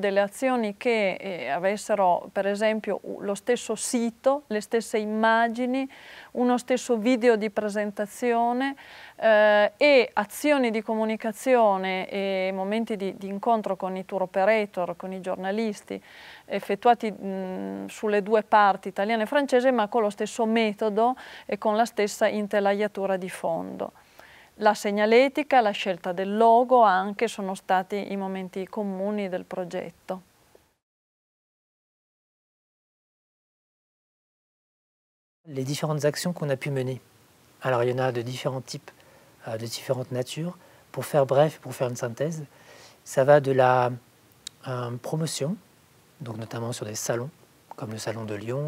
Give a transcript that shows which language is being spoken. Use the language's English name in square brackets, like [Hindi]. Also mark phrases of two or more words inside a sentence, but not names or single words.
[Italian] delle azioni che avessero per esempio lo stesso sito, le stesse immagini, uno stesso video di presentazione e azioni di comunicazione e momenti di incontro con i tour operator, con i giornalisti, effettuati sulle due parti, italiana e francese, ma con lo stesso metodo e con la stessa intelaiatura di fondo. La segnaletica, la scelta del logo anche sono stati i momenti comuni del progetto. [French] Les différentes actions qu'on a pu mener. Alors il y en a de différents types, de différentes natures. Pour faire bref, pour faire une synthèse, ça va de la promotion, donc notamment sur des salons, comme le salon de Lyon,